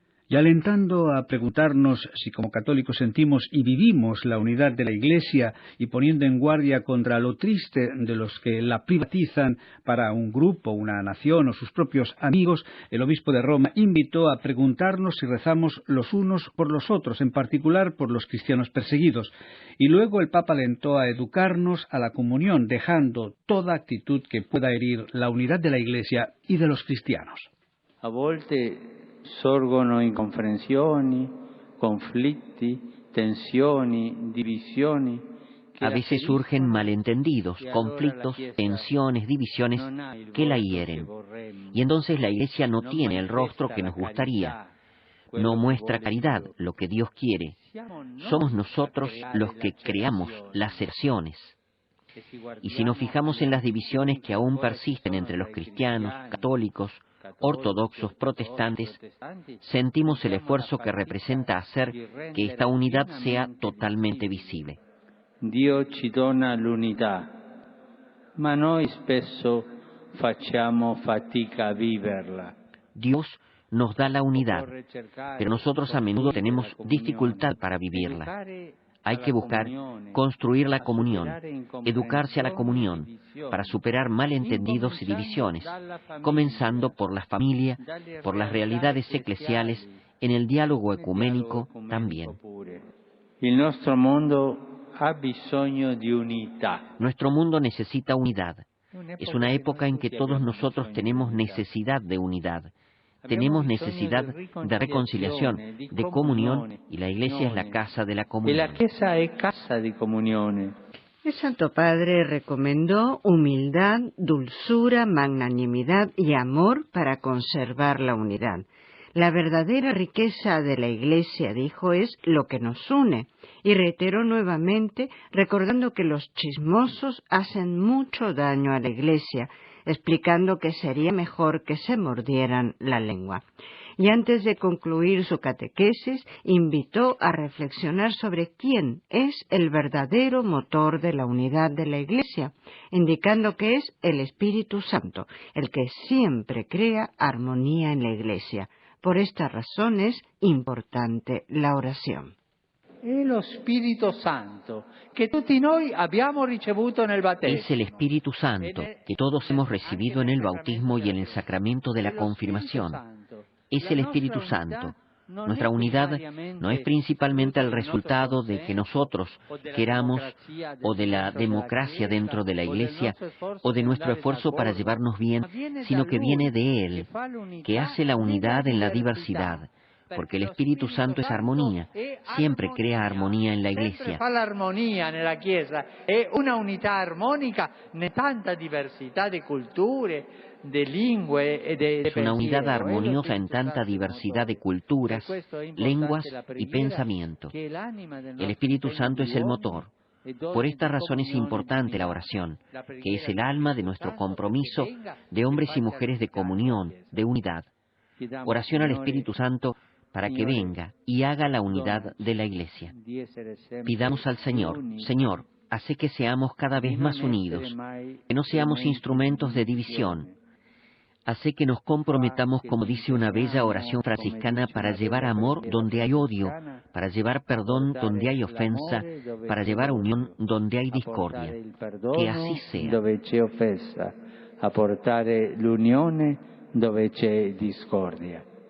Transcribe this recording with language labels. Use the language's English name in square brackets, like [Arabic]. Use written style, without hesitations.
[Spanish] Y alentando a preguntarnos si como católicos sentimos y vivimos la unidad de la Iglesia y poniendo en guardia contra lo triste de los que la privatizan para un grupo, una nación o sus propios amigos, el obispo de Roma invitó a preguntarnos si rezamos los unos por los otros, en particular por los cristianos perseguidos. Y luego el Papa alentó a educarnos a la comunión, dejando toda actitud que pueda herir la unidad de la Iglesia y de los cristianos. [Italian] A volte sorgono incomprensioni, conflitti, tensioni, divisioni. [Spanish] A veces surgen malentendidos, conflictos, tensiones, divisiones que la hieren. Y entonces la Iglesia no tiene el rostro que nos gustaría. No muestra caridad, lo que Dios quiere. Somos nosotros los que creamos las secciones. Y si nos fijamos en las divisiones que aún persisten entre los cristianos, católicos, ortodoxos, protestantes, sentimos el esfuerzo que representa hacer que esta unidad sea totalmente visible. [Italian] Dio ci dona l'unità, ma noi spesso facciamo fatica a viverla. [Spanish] Dios nos da la unidad, pero nosotros a menudo tenemos dificultad para vivirla. Hay que buscar construir la comunión, educarse a la comunión, para superar malentendidos y divisiones, comenzando por la familia, por las realidades eclesiales, en el diálogo ecuménico también. Nuestro mundo [Italian] ha bisogno di unità. [Spanish] Nuestro mundo necesita unidad. Es una época en que todos nosotros tenemos necesidad de unidad. Tenemos necesidad de reconciliación, de comunión, y la Iglesia es la casa de la comunión. [Italian] La Chiesa è casa di comunione. [Spanish] El Santo Padre recomendó humildad, dulzura, magnanimidad y amor para conservar la unidad. La verdadera riqueza de la Iglesia, dijo, es lo que nos une, y reiteró nuevamente, recordando que los chismosos hacen mucho daño a la Iglesia, explicando que sería mejor que se mordieran la lengua. Y antes de concluir su catequesis, invitó a reflexionar sobre quién es el verdadero motor de la unidad de la Iglesia, indicando que es el Espíritu Santo, el que siempre crea armonía en la Iglesia. Por esta razón es importante la oración. [Italian] È lo Spirito Santo che tutti noi abbiamo ricevuto nel battesimo. [Spanish] Es el Espíritu Santo que todos hemos recibido en el bautismo y en el sacramento de la confirmación. Es el Espíritu Santo. Nuestra unidad no es principalmente el resultado de que nosotros queramos o de la democracia dentro de la Iglesia o de nuestro esfuerzo para llevarnos bien, sino que viene de Él, que hace la unidad en la diversidad. Porque el Espíritu Santo es armonía, siempre crea armonía en la Iglesia. [Italian] Fa l'armonia nella Chiesa, è una unità armonica, ne tanta diversità di culture, [Spanish] Es una unidad armoniosa en tanta diversidad de culturas, lenguas y pensamiento. El Espíritu Santo es el motor. Por esta razón es importante la oración, que es el alma de nuestro compromiso de hombres y mujeres de comunión, de unidad. Oración al Espíritu Santo para que venga y haga la unidad de la Iglesia. Pidamos al Señor, Señor, hace que seamos cada vez más unidos, que no seamos instrumentos de división. Hace que nos comprometamos, como dice una bella oración franciscana, para llevar amor donde hay odio, para llevar perdón donde hay ofensa, para llevar unión donde hay discordia. Que así sea. [Italian] Dove c'è offesa, a portare l'unione dove c'è discordia.